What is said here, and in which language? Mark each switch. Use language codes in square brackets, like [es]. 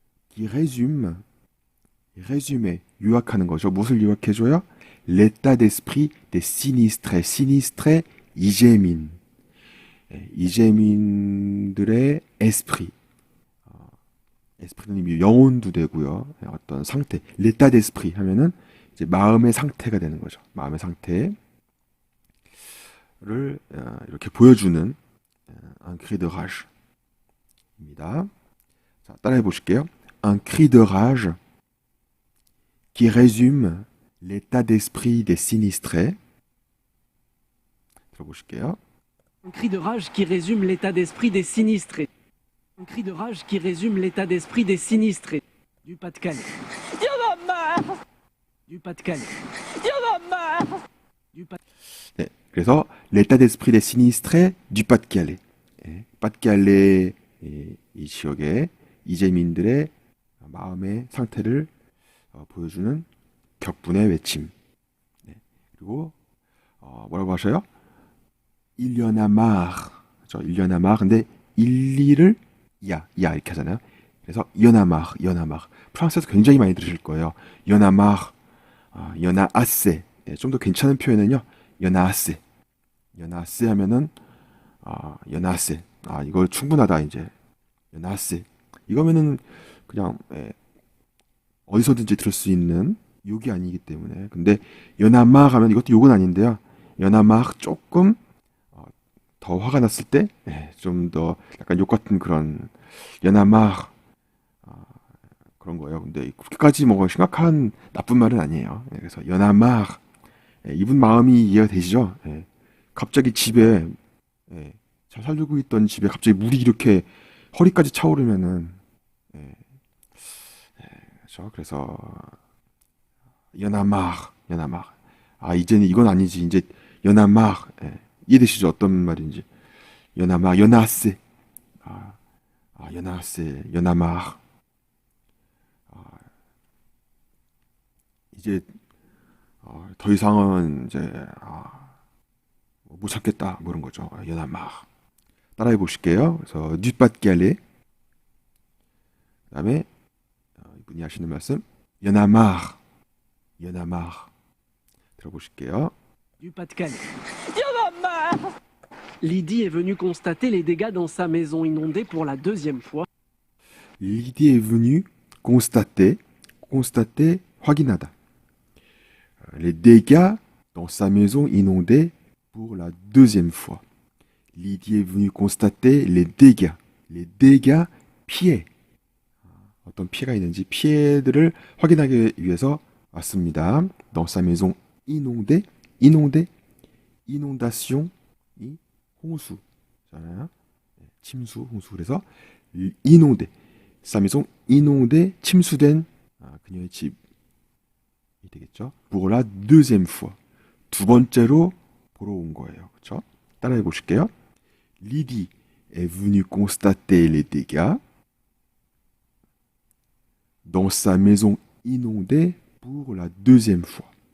[fr] qui résume, résumer, [ko] 요약하는 거죠. 무엇을 요약해줘요? [fr] l'état d'esprit des sinistrés. sinistrés, [ko] 이재민. 이재민들의 esprit. 에스프리는 이미 영혼도 되고요. 어떤 상태, [fr] l'état d'esprit [ko] 하면은 이제 마음의 상태가 되는 거죠. 마음의 상태를 이렇게 보여주는 [fr] un cri de rage [ko] 입니다. 자, 따라해 보실게요. [fr] Un cri de rage qui résume l'état d'esprit des sinistrés. [ko] 들어보실게요. [fr] Un cri de rage qui résume l'état d'esprit des sinistrés. Un cri de rage qui résume l'état d'esprit des sinistrés. Du Pas-de-Calais. Du Pas-de-Calais. Du Pas- [ko] 네, 그래서 [fr] l'état d'esprit des sinistrés du Pas-de-Calais. [ko] 예, pas-de-calais 이 지역의 이재민들의 마음의 상태를 보여주는 격분의 외침. 네, 그리고 뭐라고 하셔요? [fr] Il y en a marre. [ko] 그렇죠? [fr] Il y en a marre. [ko] 근데 일리를 야 이렇게 하잖아요. 그래서 [fr] il y en a marre, il y en a marre. [ko] 프랑스에서 굉장히 많이 들으실 거예요. [fr] il y en a marre, il y en a assez. [ko] 네, 좀 더 괜찮은 표현은요. [fr] il y en a assez. il y en a assez [ko] 하면은 [fr] il y en a assez. [ko] 이거 충분하다 이제. [fr] il y en a assez. [ko] 이거면은 그냥 어디서든지 들을 수 있는 욕이 아니기 때문에. 근데 [fr] il y en a marre [ko] 하면 이것도 욕은 아닌데요. [fr] il y en a marre [ko] 조금 더 화가 났을 때 좀 더 약간 욕 같은 그런 il y en a marre 그런 거예요. 근데 그렇게까지 뭐 심각한 나쁜 말은 아니에요. 그래서 [fr] il y en a marre. [ko] 이분 마음이 이해가 되시죠? 갑자기 집에 잘 살고 있던 집에 갑자기 물이 이렇게 허리까지 차오르면은 그렇죠. 그래서 [fr] il y en a marre, il y en a marre. [ko] 이제는 이건 아니지. 이제 [fr] il y en a marre. [ko] 이해되시죠? 어떤 말인지. [fr] il y en a marre, il y en a assez. il y en a assez, il y en a marre. [ko] 이제 더 이상은 이제 못 찾겠다 뭐 이런 거죠. [fr] il y en a marre. [ko] 따라해 보실게요. 그래서 [fr] du Pas-de-Calais. [ko] 그다음에 이분이 하시는 말씀 [fr] il y en a marre, il y en a marre. [ko] 들어보실게요. [fr] Du Pas-de-Calais. Lydie est venue constater les dégâts dans sa maison inondée pour la deuxième fois. Lydie est venue constater, [ko] 확인하다. [fr] Les dégâts dans sa maison inondée pour la deuxième fois. Lydie est venue constater les dégâts, [ko] 피해. 어떤 피해가 있는지 피해들을 확인하기 위해서 왔습니다. [fr] Dans sa maison inondée, inondation, [ko] 이 홍수잖아요. 침수, 홍수. 그래서 inondé, [fr] sa maison inondée, [ko] 침수된 그녀의 집이 되겠죠. [fr] Pour la deuxième fois, [ko] 두 번째로 보러 온 거예요. 그렇죠? 따라해 보실게요. [fr] Lydie est venue constater les dégâts dans sa maison inondée pour la deuxième fois.